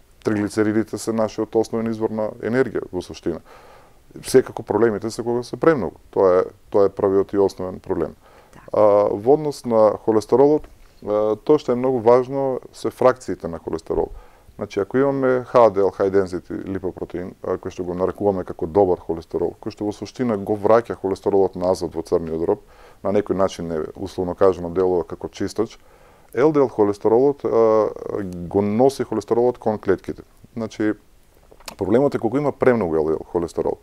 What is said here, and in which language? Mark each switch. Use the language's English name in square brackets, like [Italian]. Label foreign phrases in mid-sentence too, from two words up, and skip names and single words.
[Macedonian] Триглицеридите се нашиот основен извор на енергија, во суштина. Секако проблемите се кога се премногу. Тоа е правиот и основен проблем. Во однос на холестеролот, тоа што е многу важно се фракциите на холестерол. Значи, ако имаме HDL, [English] high density [Macedonian] липопротеин, кој што го нарекуваме како добар холестерол, кој што во суштина го враќа холестеролот назад во црниот дроб, на некој начин не условно кажано делува како чистач, LDL холестеролот го носи холестеролот кон клетките. Значи, проблемот е кога има премногу LDL холестерол.